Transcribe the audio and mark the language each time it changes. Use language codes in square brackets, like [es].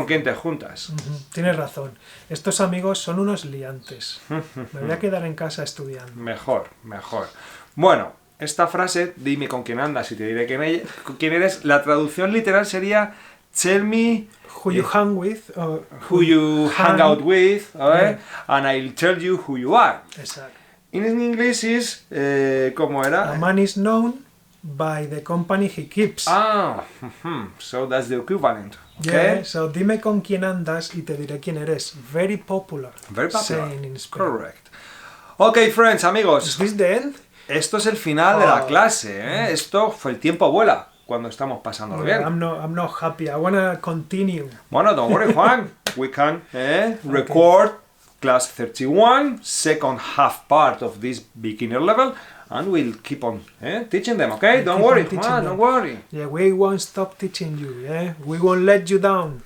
[es] con quién te juntas. Tienes razón. Estos amigos son unos liantes. Me voy a quedar en casa estudiando. Mejor, mejor. Bueno, esta frase, dime con quién andas y te diré quién eres, la traducción literal sería [en] tell me Who you hang with, or who you hang out with, and I'll tell you who you are. [es] Exacto. [en] In English is, [es] ¿cómo era? [en] A man is known by the company he keeps. So that's the equivalent. Yeah, Okay? [es] so dime con quién andas y te diré quién eres. [en] Very popular. Very popular. Saying in Spain. Correct. Okay, friends, Is [es] amigos. [en] this the end? [es] Esto es el final de la [en] Oh. [es] clase, ¿eh? Esto fue el tiempo vuela cuando estamos pasándolo bien. [en] I'm not happy. I wanna continue. Bueno, don't worry, Juan. We can record class 31, second half part of this beginner level, and we'll keep on teaching them, okay? Don't keep worry, on teaching Juan, don't worry. Yeah, we won't stop teaching you. Yeah, we won't let you down.